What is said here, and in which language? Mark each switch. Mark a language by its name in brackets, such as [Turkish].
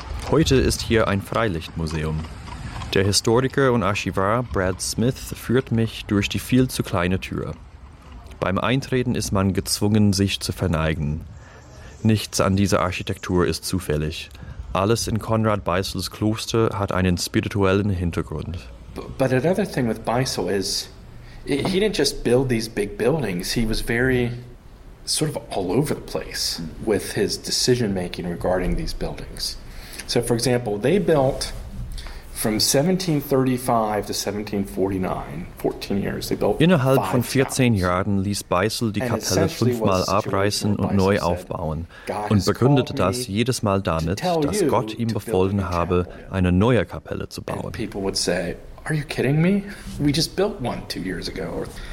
[German] Heute ist hier ein Freilichtmuseum. Der Historiker und Archivar Brad Smith führt mich durch die viel zu kleine Tür. Beim Eintreten ist man gezwungen, sich zu verneigen. Nichts an dieser Architektur ist zufällig. Alles in Konrad Beisels Kloster hat einen spirituellen Hintergrund. [English] But another thing with Beisel is, he didn't just build these big buildings, he was very sort of all over the place with his decision making regarding these buildings. So, for example, they built from 1735 to 1749, 14 years, they built [German] innerhalb von 14 Jahren ließ Beisel die Kapelle fünfmal abreißen und neu aufbauen und begründete das jedes Mal damit, dass Gott ihm befohlen habe, eine neue Kapelle zu bauen. [English] People would say, are you kidding me? We just built one 2 years ago.